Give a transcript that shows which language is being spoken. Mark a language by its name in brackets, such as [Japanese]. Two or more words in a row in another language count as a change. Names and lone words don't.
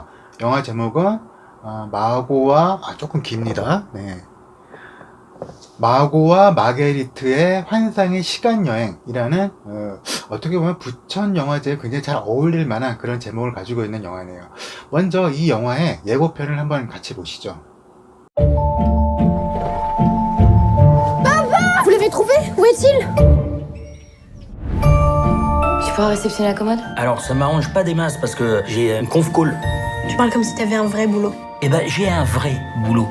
[Korean] 영화 제목은 마고와 조금 깁니다. 네. 마고와 마게리트의 환상의 시간여행이라는 어떻게 보면 부천 영화제에 굉장히 잘 어울릴 만한 그런 제목을 가지고 있는 영화네요. 먼저 이 영화의 예고편을 한번 같이 보시죠. [French] Vous l'avez trouvé? Où est-il? Je pourrais réceptionner la commode? Alors, ça m'arrange pas des masses parce que j'ai une [English] conf call. [French] Tu parles comme si t'avais un vrai boulot. Eh ben, j'ai un vrai boulot.